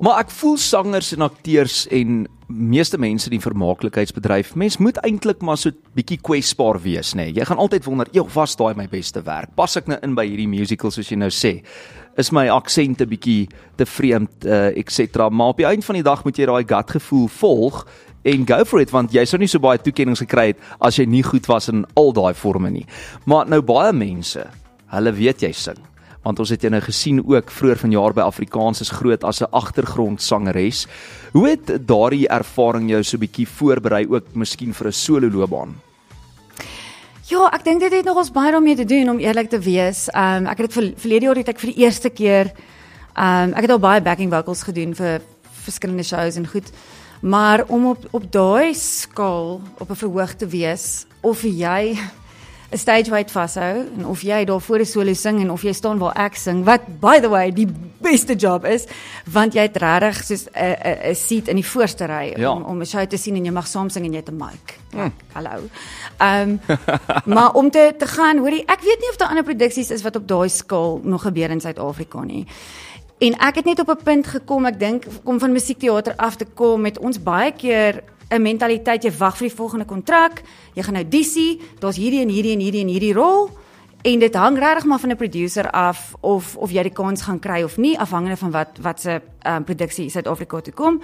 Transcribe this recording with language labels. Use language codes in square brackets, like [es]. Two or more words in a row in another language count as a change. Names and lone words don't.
[af] Maar ek voel sangers en akteurs en meeste mense in die vermaaklikheidsbedryf, mens moet eintlik maar so bietjie kwesbaar wees, nê. Jy gaan altyd wonder, was daai my beste werk? Pas ek nou in by hierdie musical soos jy nou sê? Is my aksent 'n bietjie te vreemd, etc. Maar op die eind van die dag moet jy daai gut gevoel volg en [en] go for it, [af] want jy sou nie so baie toekennings gekry het as jy nie goed was in al daai forme nie. Maar nou baie mense, hulle weet jy sing. Want ons het jou nou gesien ook vroeër vanjaar by Afrikaans is groot as 'n agtergrondsangeres. Hoe het daardie ervaring jou so bietjie voorberei ook miskien vir 'n solo loopbaan? Ja, ek dink dit het nogals baie daarmee te doen, om eerlik te wees. Ek het dit verlede jaar het ek vir die eerste keer, ek het al baie [en] backing vocals [af] gedoen vir verskillende shows en goed, maar om op daai skaal op 'n verhoog te wees, of jy 'n [en] stage right [af] vashou, en of jy daar voor 'n solo sing, en of jy staan waar ek sing, wat, [en] by the way, [af] die beste job is, want jy het regtig soos 'n seat in die voorste ry, om 'n show te sien, en jy mag saam sing, en jy het 'n mic. Hallo. Maar om te gaan, hoorie, ek weet nie of daar ander produksies is wat op daai skaal nog gebeur in Suid-Afrika nie. En ek het net op 'n punt gekom, ek dink, kom van musiekteater af te kom, met ons baie keer 'n mentaliteit, jy wag vir die volgende kontrak, jy gaan audisie, daar's hierdie en hierdie en hierdie en hierdie rol, en dit hang regtig maar van 'n producer af, of jy die kans gaan kry of nie, afhangende van wat se produksie Suid-Afrika toe kom.